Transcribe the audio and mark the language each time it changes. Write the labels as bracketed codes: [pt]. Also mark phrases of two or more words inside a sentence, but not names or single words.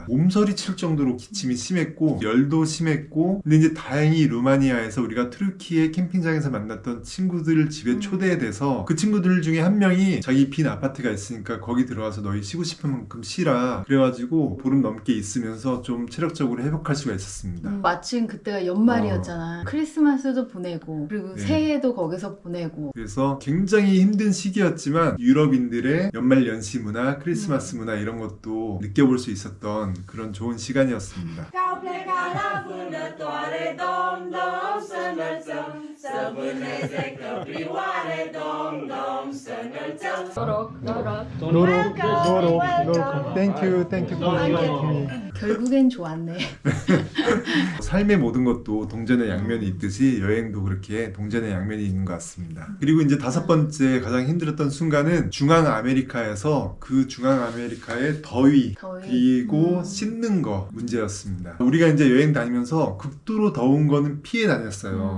[ko] 몸서리 칠 정도로 기침이 심했고 열도 심했고 근데 이제 다행히 루마니아에서 우리가 트루키의 캠핑장에서 만났던 친구들 집에 초대돼서 그 친구들 중에 한 명이 자기 빈 아파트가 있으니까 거기 들어와서 너희 쉬고 싶은 만큼 쉬라 그래가지고 보름 넘게 있으면서 좀 체력적으로 회복할 수가 있었습니다. 마침 그때가 연말이었잖아. 크리스마스도 보내고 그리고 네. 새해도 거기서 보내고. 그래서 굉장히 힘든 시기였지만 유럽인들의 연말 연시 문화, 크리스마스 문화 이런 것도 느껴볼 수 있었던 그런 좋은 시간이었습니다. [ro] Ca pleca la vânătoare, dom, să înălțăm, să vâneze căprioare, dom, să înălțăm. [en] 노로. thank you for inviting me. [ko] 결국엔 좋았네. 삶의 모든 것도 동전의 양면이 있듯이 여행도 그렇게 동전의 양면이 있는 것 같습니다. 그리고 이제 다섯 번째 가장 힘들었던 순간은 중앙 아메리카에서 그 중앙 아메리카의 더위. 그리고 씻는 거 문제였습니다. 우리가 이제 여행 다니면서 극도로 더운 거는 피해 다녔어요.